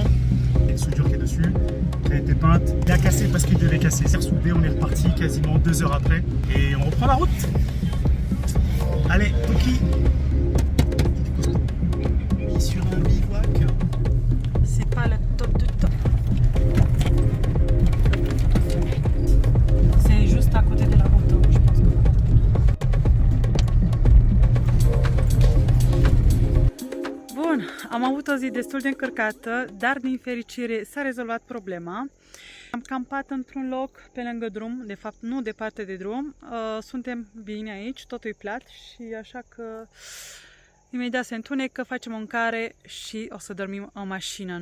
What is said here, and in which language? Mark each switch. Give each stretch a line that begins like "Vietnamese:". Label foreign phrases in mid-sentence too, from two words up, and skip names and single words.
French: Il y a une soudure qui est dessus, qui a été peinte. Il a cassé parce qu'il devait casser, c'est ressoudé, on est reparti quasiment 2 heures après et on reprend la route. Allez, Toki. Sur un bivouac. C'est pas le top du top. C'est juste à côté de la route, je pense.
Romanian: Bun, am avut o zi destul de încărcată, dar din fericire s-a rezolvat problema. Am campat într-un loc pe lângă drum, de fapt nu departe de drum. Suntem bine aici, totul e plat și așa că imediat se întunecă, facem o mâncare și o să dormim în mașină.